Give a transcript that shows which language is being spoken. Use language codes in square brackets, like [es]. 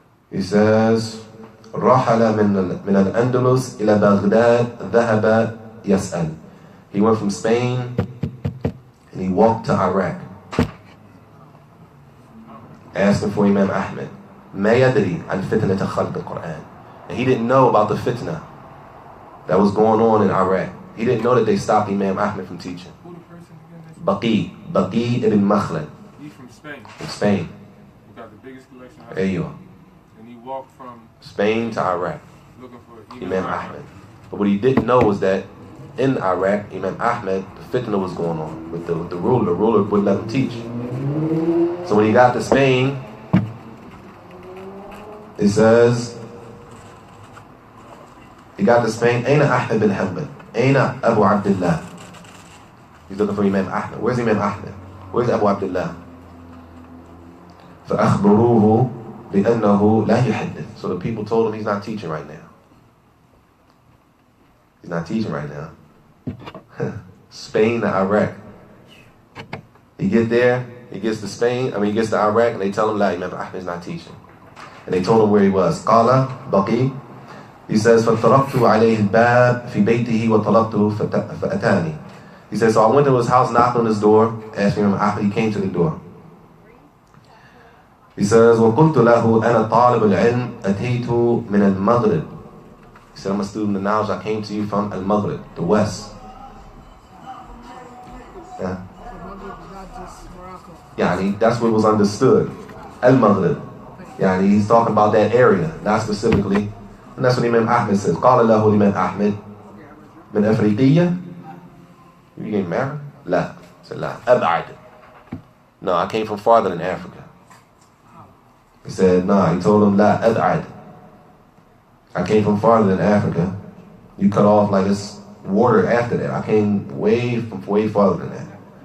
[en] He says, [ar] رحل من الأندلس إلى بغداد ذهب يسأل. [en] He went from Spain and he walked to Iraq, asking for Imam Ahmed. [ar] ما يدري عن فتنة خلق القرآن. [en] And he didn't know about the fitna that was going on in Iraq. He didn't know that they stopped Imam Ahmed from teaching. Who the person again? Baqi ibn Makhlad. He's from Spain. From Spain. Who got the biggest collection of There you are. And he walked from Spain to Iraq. looking for Imam Ahmed. But what he didn't know was that in Iraq, Imam Ahmed, the fitna was going on with the ruler. The ruler wouldn't let him teach. So when he got to Spain, it says, he got to Spain, [ar] أين أحمد بن حنبل? أين أبو عبد الله? [en] He's looking for Imam Ahmed. Where's Imam Ahmed? Where's Abu Abdullah? [ar] فأخبروه بأنه لا يحدث. [en] So the people told him he's not teaching right now. He's not teaching right now. Spain to Iraq. He gets to Spain, he gets to Iraq, and they tell him, Imam Ahmed's not teaching. And they told him where he was. [ar] قال بقي. [en] He says, [ar] فَتَرَبْتُ عَلَيْهِ الْبَابِ فِي بَيْتِهِ وَطَلَبْتُهُ فَأَتَانِي. [en] He says, so I went to his house, knocked on his door, asked him, Ahmed, he came to the door. He says, [ar] وَقُلْتُ لَهُ أَنَا طَالِبُ الْعِلْمِ أَتَيْتُ مِنَ الْمَغْرِبِ. [en] He said, I'm a student of knowledge, I came to you from Al-Maghrib, the West. Yeah, that's what was understood. Al-Maghrib. He's talking about that area, not specifically. And that's what Imam Ahmed says. [ar] قال له Imam Ahmed من أفريقية. [en] You getting married? لا. He said, لا. أبعد. No, I came from farther than Africa. He said, no. He told him, [ar] لا أبعد. [en] I came from farther than Africa. You cut off like it's water after that. I came way farther than that.